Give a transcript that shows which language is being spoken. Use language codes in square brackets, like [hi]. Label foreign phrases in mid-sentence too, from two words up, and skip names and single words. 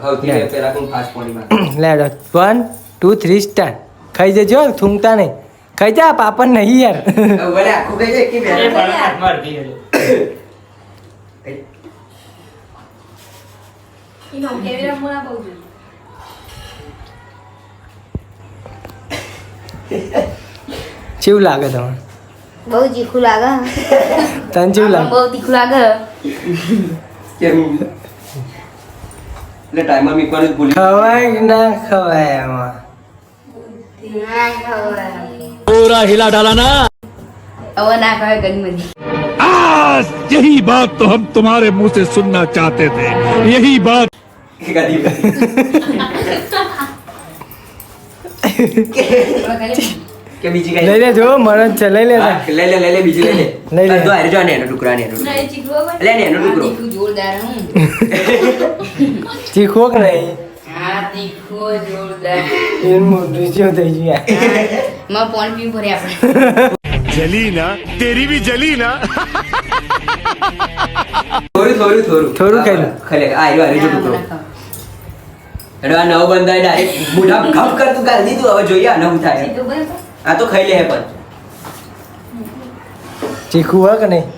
[gu] લેડો 1 2 3 સ્ટાર્ટ ખાઈ જજો થૂંકતા નહીં ખાઈ જા પાપડ નહીં યાર કેવું લાગે તમને બહુ તીખું લાગે તને કેવું લાગે બહુ તીખું લાગે ટાઈમર મીકવાનું જ ભૂલી ખવાય કે ના ખવાય એમાં ના ખવાય [hi] पूरा हिला डाला ना [gu] હવે ના ખવાય ઘણી બધી [hi] आज यही बात तो हम तुम्हारे मुंह से सुनना चाहते थे यही बात [gu] કે બીજી કઈ લઈ લે જો મરદ છે લઈ લે લે બીજી લઈ લે લઈ લે. તો આરે જો ને એનો ટુકડા ને એનો ટુકડો. લે ને એનો ટુકડો તીખું જોરદાર હું ચીખો કે નહીં હા તીખું જોરદાર એનું મોઢું જેવું થઈ ગયું માં પાણી પીવું ભરે આપણે [hi] जली ना तेरी भी जली ना [gu] થોડું ખાઈ લો ખલે આરે જો ટુકડો એડો આ નવ બંદાય ડાયરેક્ટ મોઢા ગપ કર તું ગાલ દીધું હવે જોઈએ આ નવું થાય આ તો ખાઈ લે હે પણ ચીખું હોય કે નહીં